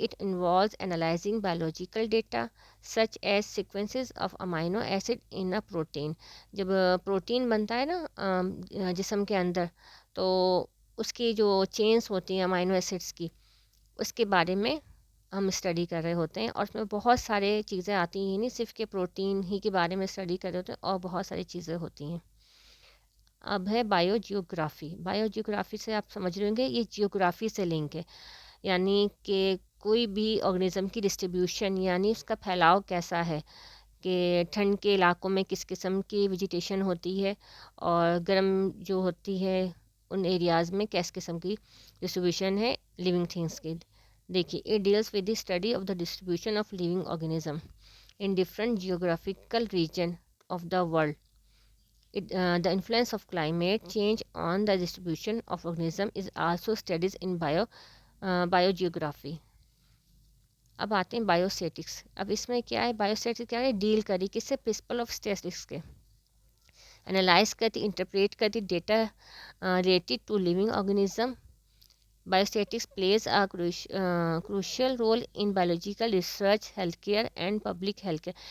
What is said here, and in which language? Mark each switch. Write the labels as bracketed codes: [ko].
[en] It involves analysing biological data such as sequences of amino acid in a protein. [ur] جب protein بنتا ہے نا جسم کے اندر، تو اس کی جو چینز ہوتی ہیں امائنو ایسڈس کی، اس کے بارے میں ہم اسٹڈی کر رہے ہوتے ہیں. اور اس میں بہت سارے چیزیں آتی ہیں، نہیں صرف کہ پروٹین ہی کے بارے میں اسٹڈی کر رہے ہوتے ہیں، اور بہت ساری چیزیں ہوتی ہیں. اب ہے بایو جیوگرافی سے آپ سمجھ رہے ہوں گے یہ جیوگرافی سے لنک ہے، یعنی کہ کوئی بھی آرگنزم کی ڈسٹریبیوشن یعنی اس کا پھیلاؤ کیسا ہے، کہ ٹھنڈ کے علاقوں میں کس قسم کی ویجیٹیشن ہوتی ہے، اور گرم جو ہوتی ہے ان ایریاز میں کیس قسم کی ڈسٹریبیوشن ہے لیونگ تھنگس کی. [en] دیکھیے it deals with the study of the distribution of living organism in different geographical region of the world. The influence of climate change on the distribution of organism is also studied in biogeography. [ur] اب آتے ہیں بایوسٹیٹکس. اب اس میں کیا ہے؟ بایوسٹیٹکس کیا ہے؟ Deal کری کس سے؟ پرنسپل آف اسٹیٹکس کے. [en] Analyse کرتی، interpret کرتی data related to living organism. Biostatistics plays a crucial role in biological research, health care and public health care.